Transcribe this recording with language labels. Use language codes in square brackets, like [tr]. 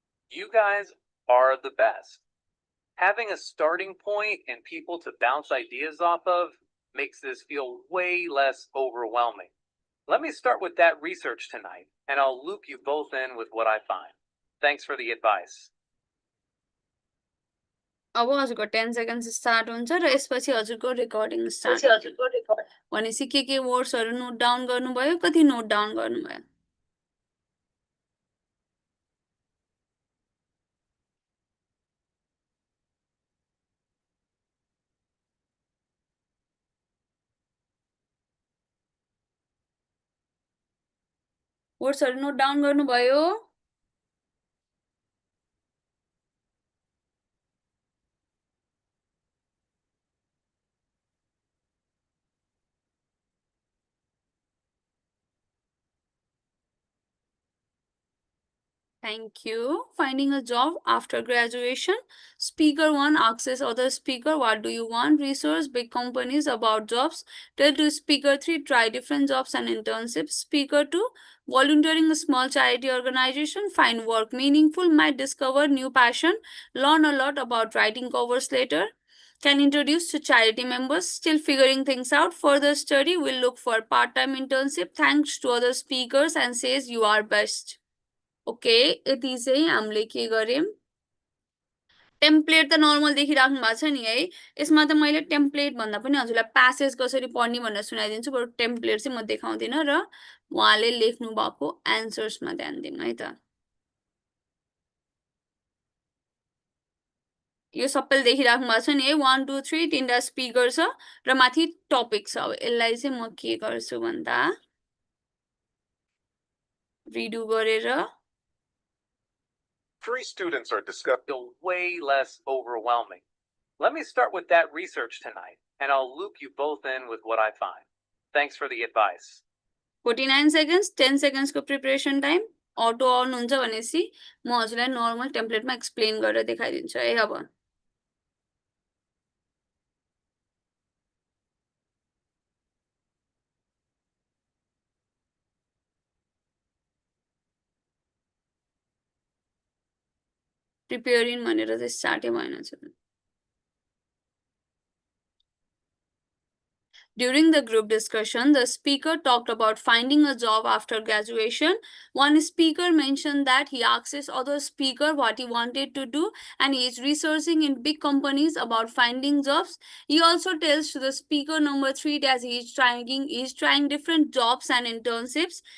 [en] You guys are the best. Having a starting point and people to bounce ideas off of makes this feel way less overwhelming. Let me start with that research tonight, and I'll loop you both in with what I find. Thanks for the advice. [ne] अब हजुरको 10 seconds start हुन्छ र यसपछि हजुरको recording start भनेपछि के वर्ड्सहरू note down गर्नुभयो कति नोट डाउन गर्नुभयो वर्ड्सहरू नोट डाउन गर्नुभयो [en] Thank you. Finding a job after graduation. Speaker 1 asks other speaker, what do you want? Research big companies about jobs. Tell to speaker 3, try different jobs and internships. Speaker 2, volunteering a small charity organization. Find work meaningful. Might discover new passion. Learn a lot about writing covers later. Can introduce to charity members. Still figuring things out. Further study. Will look for part-time internship. Thanks to other speakers and says you are best. [ne] Okay यति चाहिँ हामीले के गर्यौं template त normal देखिराख्नु भएको छ नि है यसमा त मैले टेम्प्लेट भन्दा पनि हजुरलाई प्यासेज कसरी पढ्ने भनेर सुनाइदिन्छु बरु टेम्प्लेट चाहिँ म देखाउँदिन र उहाँले लेख्नु भएको आन्सर्समा ध्यान दिनु है त यो सबैले देखिराख्नु भएको छ नि है 1 2 3 तीनटा स्पिकर छ र माथि टपिक छ अब यसलाई चाहिँ म के गर्छु भन्दा रिडु गरेर [en] 3 students are discussing. Feel way less overwhelming. Let me start with that research tonight, and I'll loop you both in with what I find. Thanks for the advice. 49 seconds, 10 seconds को preparation time. [ne] Auto on हुन्छ भनेपछि म हजुरलाई normal template मा explain गरेर देखाइदिन्छु है अब preparing भनेर चाहिँ स्टार्टै भएन छ [en] During the group discussion, the speaker talked about finding a job after graduation. One speaker mentioned that he asked his other speaker what he wanted to do, and he is researching in big companies about finding jobs. He also tells to the speaker number 3 that he is trying different jobs and internships.